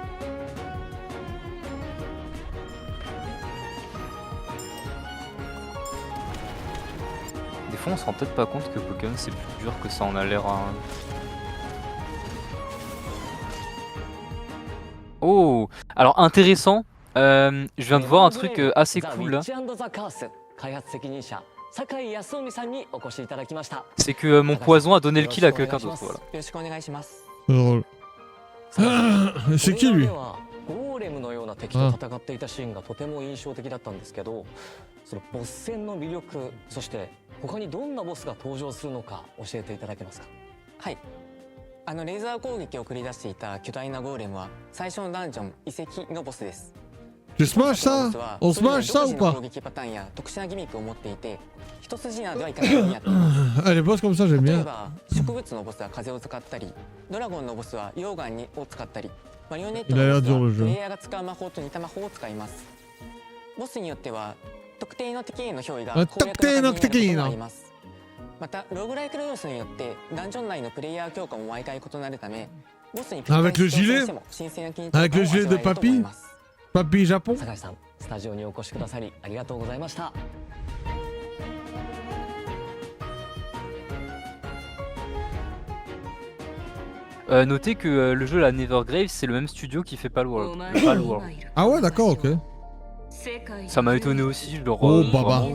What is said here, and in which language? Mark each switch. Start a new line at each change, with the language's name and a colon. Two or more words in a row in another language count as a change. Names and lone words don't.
French: Des fois on se rend peut-être pas compte que Pokémon c'est plus dur que ça en a l'air. Hein. Oh! Alors intéressant, je viens de voir un truc assez cool là.
Japanese: ザ・ウィッチ&ザ・カース開発責任者酒井康臣さんにお越しいただきました。
French: C'est que mon poison a donné le kill à quelqu'un d'autre. Voilà.
Japanese: よろしくお願いします。
French: C'est drôle. C'est qui lui?
Japanese: ゴーレムのような敵と戦っていたシーンがとても印象的だったんですけど、そのボス戦の魅力、そして他にどんなボスが登場するのか教えていただけますか。はい。レーザー攻撃を繰り出していた巨大なゴーレムは最初のダンジョン遺跡のボスです。
French: Tu smash ça? On smash ça ou
Japanese: 攻
French: pas?
Japanese: 撃パターンや特殊なギミックを持っていて、一筋縄ではいかないようにやっています。
French: Ah, les boss comme ça, j'aime
Japanese: 例え
French: bien.
Japanese: ば植物のボスは風を使ったり、ドラゴンのボスは溶岩を使ったり、マリオネット
French: Il a
Japanese: の
French: l'air
Japanese: ボスは
French: dur le
Japanese: プレイ
French: jeu.
Japanese: ヤーが使う魔法と似た魔法を使います。ボスによっては特定の敵への憑依があ攻略特定の敵へのになることがあります。またローグライクの要素によってダンジョン内のプレイヤー強化も毎回異なるため、ボスに
French: Avec le gilet?
Japanese: しても新鮮な緊張
French: Avec
Japanese: 感
French: le
Japanese: を
French: gilet
Japanese: 味
French: de
Japanese: わえると思い
French: papy?
Japanese: ます。
French: Papy Japon?
Japanese: 酒井さん、スタジオにお越しくださりありがとうございました。
French: Notez que le jeu la Nevergrave c'est le même studio qui fait Palworld. Palworld. Ah ouais, d'accord, ok. Ça m'a étonné aussi, genre. Oh, baba. vraiment,